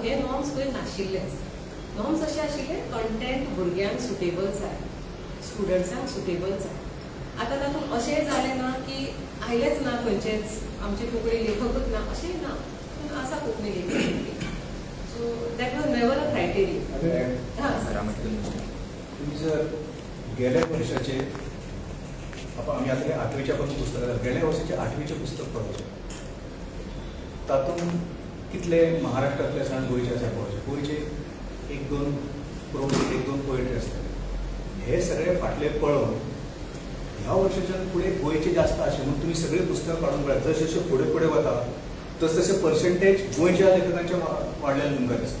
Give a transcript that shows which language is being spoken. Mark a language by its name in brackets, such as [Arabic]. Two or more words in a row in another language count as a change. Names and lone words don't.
[Konkani] हे नॉर्म्स खंय नाशिल्लेच. नॉर्म्स अशें आशिल्ले कंटेंट भुरग्यांक सुटेबल जाय, स्टुडंट्सांक सुटेबल जाय. आतां तातूंत अशें जालें ना की आयलेच ना खंयचेच आमचे कोंकणी लेखकूच ना अशें ना, पूण आसा कोंकणी लेखक. [English] So that was never a criteria. [Konkani] तुम्ही जर गेल्या वर्षाचे आम्ही आता 8वीच्या पण पुस्तकां गेल्या वर्षाचे 8वीचे पुस्तक पळोवचें तातूंत कितले महाराष्ट्रांतले आसा आनी गोंयचे आसा पळोवचे. गोंयचे 1-2 प्रोज 1-2 पोएट्री आसता. हे सगळे फाटले पळोवन ह्या वर्षाच्यान फुडें गोंयचे जास्त अशें म्हणून तुमी सगळीं पुस्तकां काडून पळयात. जशें जशें फुडें फुडें वता तस पर्सेंटेज गोंयच्या लेखकांचे वाडलेले तुमकां दिसता.